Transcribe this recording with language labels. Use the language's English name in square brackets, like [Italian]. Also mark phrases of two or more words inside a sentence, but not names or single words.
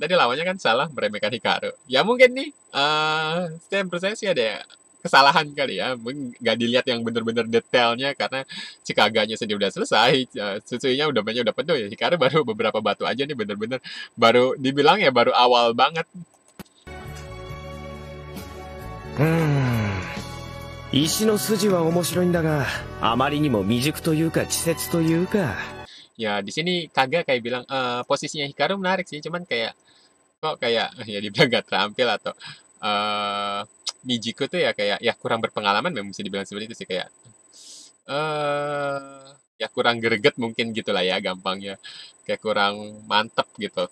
[Indonesian] Tadi lawannya kan salah meremehkan Hikaru. Ya mungkin nih, menurut saya sih ada kesalahan kali ya. Mungkin nggak dilihat yang bener-bener detailnya karena si Kaganya sendiri udah selesai, Susunya udah mainnya udah penuh ya. Hikaru baru beberapa batu aja nih bener-bener baru dibilang ya baru awal banget. [Japanese] 石の筋は面白いんだが、あまりにも未熟というか稚拙というか。 [Indonesian] Ya di sini Kaga kayak bilang posisinya Hikaru menarik sih, cuman kayak kok kayak ya dibilang gak terampil atau Mijiko tuh ya kayak ya kurang berpengalaman memang bisa dibilang seperti itu sih kayak ya kurang greget mungkin gitulah ya gampangnya, kayak kurang mantep gitu.